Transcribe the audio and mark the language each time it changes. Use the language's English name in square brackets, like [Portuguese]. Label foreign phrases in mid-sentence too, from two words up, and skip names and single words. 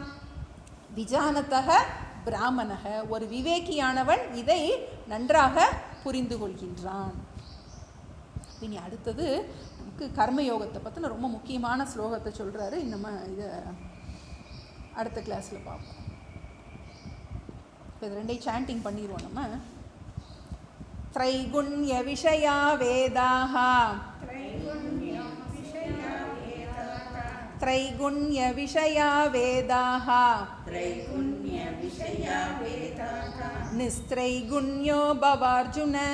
[Sanskrit] विजानतक ब्राह्मणक, [Tamil] ஒரு விவேகியானவன் இதை நன்றாக புரிந்து கொள்கின்றான். இனி அடுத்தது நமக்கு கர்மயோகத்தை பற்றின ரொம்ப முக்கியமான ஸ்லோகத்தை சொல்கிறாரு. நம்ம இதை அடுத்த கிளாஸில் பார்ப்போம். இப்போ இது ரெண்டையும் சாண்டிங் பண்ணிடுவோம் நம்ம. [Sanskrit] त्रैगुण्य विषया वेदाः त्रैगुण्य विषया वेदाः निस्त्रैगुण्यो भवार्जुन